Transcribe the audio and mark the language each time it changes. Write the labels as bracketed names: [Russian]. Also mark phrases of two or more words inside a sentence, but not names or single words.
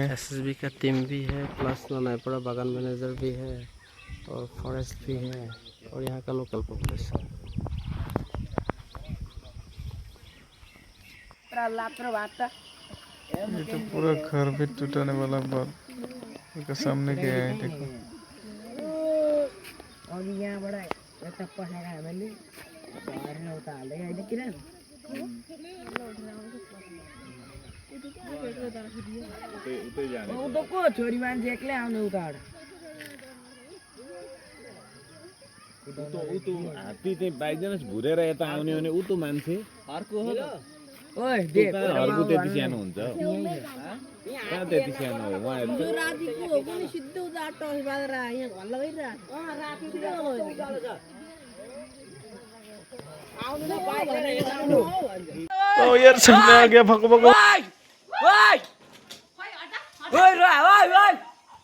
[Hindi] एसएसबी का टीम भी है, प्लस नानायपाड़ा बागान मैनेजर भी है और फॉरेस्ट भी है और यहाँ का लोकल पॉपुलेशन। ये तो पूरा घर भी टूटने वाला बात के सामने गया है। देखो [Nepali] छोरी मान्छे एक्लै आउने उताबाट हात्ती चाहिँ बाइचान्स घुरेर यता आउने भने ऊ त मान्छे ओए घरको त्यति सानो हुन्छ कहाँ त्यति सानो हो उहाँहरू [Hindi] ओ यार, सामने आ गया। भगो भगो। ओए ओए ओए रे ओए ओए